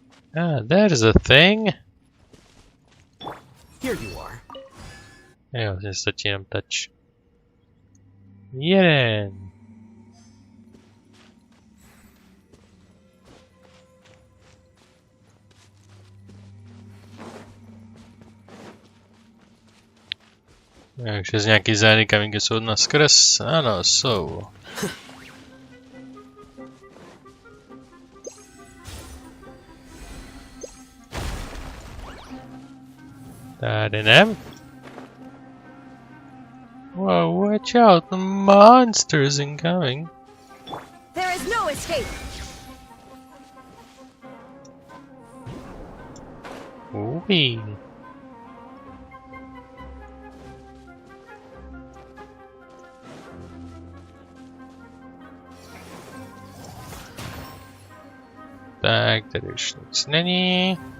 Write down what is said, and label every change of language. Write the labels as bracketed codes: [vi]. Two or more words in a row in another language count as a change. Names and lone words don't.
[en] Ah, there's a thing. Here you are. [cs] Jo, že stačí jenom touch. Jeden. Takže z nějaký zády kamínky jsou na skrz? Ano, jsou. Tady ne. [en] Whoa, watch out, the monsters incoming. There is no escape. Wee. [cs] Tak, tady už nic není.